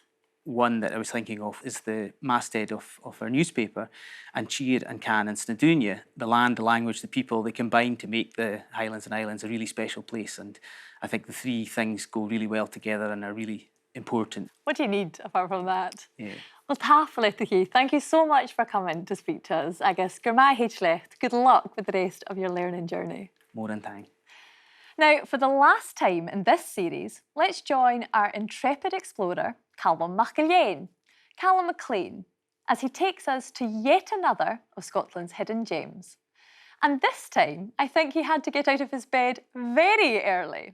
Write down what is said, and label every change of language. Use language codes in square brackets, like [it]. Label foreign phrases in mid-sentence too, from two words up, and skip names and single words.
[en] One that I was thinking of is the masthead of our newspaper, and Tír and Can and Snadúnia, the land, the language, the people, they combine to make the Highlands and Islands a really special place. And I think the three things go really well together and are really important. What do you need apart from that? Yeah. Well, Keith, thank you so much for coming to speak to us. [gd] Agus neach-ionnsachaidh. [en] Good luck with the rest of your learning journey. More than time. Now, for the last time in this series, let's join our intrepid explorer, Calum MacIlleathain, Calum Maclean, as he takes us to yet another of Scotland's hidden gems. And this time, I think he had to get out of his bed very early.